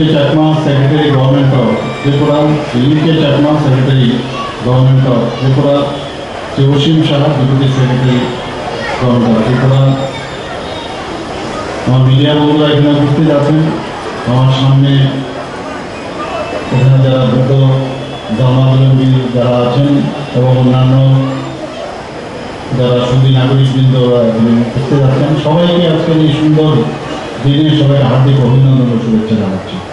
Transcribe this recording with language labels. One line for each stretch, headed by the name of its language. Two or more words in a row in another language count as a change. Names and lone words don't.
English: Chakma, Secretary Government of Tripura, Sri U.K. Chakma, Secretary Government of Tripura, Sri Oshim Shah, Deputy Secretary Government of Tripura,
Bangla: আমার মিডিয়া বন্ধুরা এখানে উপস্থিত আছেন আমার সামনে এখানে যারা বুদ্ধ ধর্মাবলম্বী যারা আছেন এবং অন্যান্য যারা সুদী নাগরিকবৃন্দ উপস্থিত আছেন সবাইকে আজকের এই সুন্দর দিনে সবাই হার্দিক অভিনন্দন ও শুভেচ্ছা জানাচ্ছি।